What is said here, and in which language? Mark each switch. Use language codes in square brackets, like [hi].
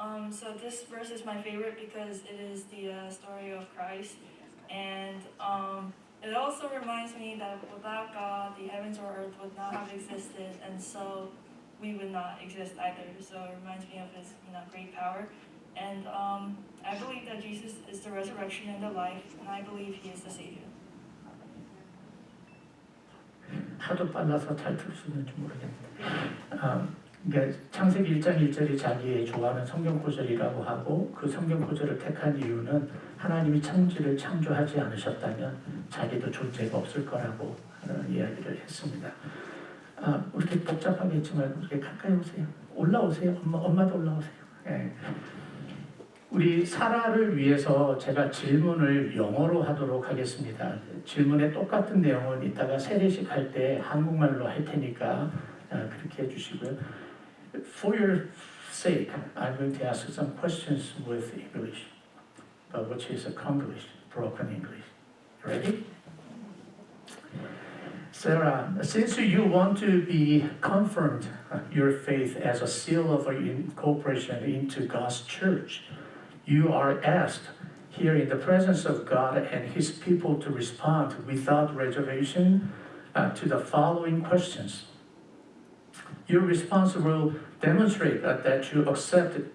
[en] So this verse is my favorite because it is the story of Christ, and it also reminds me that without God, the heavens or earth would not have existed, and so we would not exist either. So it reminds me of His, great power, and I believe that Jesus is the resurrection and the life, and I believe He is the Savior. [ko] 하도 빨라서 잘 들을 수 있는지 모르겠는데, 그러니까 창세기 1장 1절이 자기의 좋아하는 성경 구절이라고 하고, 그 성경 구절을 택한 이유는 하나님이 천지를 창조하지 않으셨다면 자기도 존재가 없을 거라고 하는 이야기를 했습니다. 이렇게 복잡하게 했지 말고 이렇게 가까이 오세요. 올라오세요. 엄마도 올라오세요. 예. 우리 사라를 위해서 제가 질문을 영어로 하도록 하겠습니다. 질문에 똑같은 내용은 이따가 세례식 할 때 한국말로 할 테니까 그렇게 해주시고요. [en] For your sake, I'm going to ask some questions with English, which is a Konglish, broken English. Ready? Sarah, since you want to be confirmed your faith as a seal of incorporation into God's church, you are asked here in the presence of God and His people to respond without reservation to the following questions. Your response will demonstrate that you accept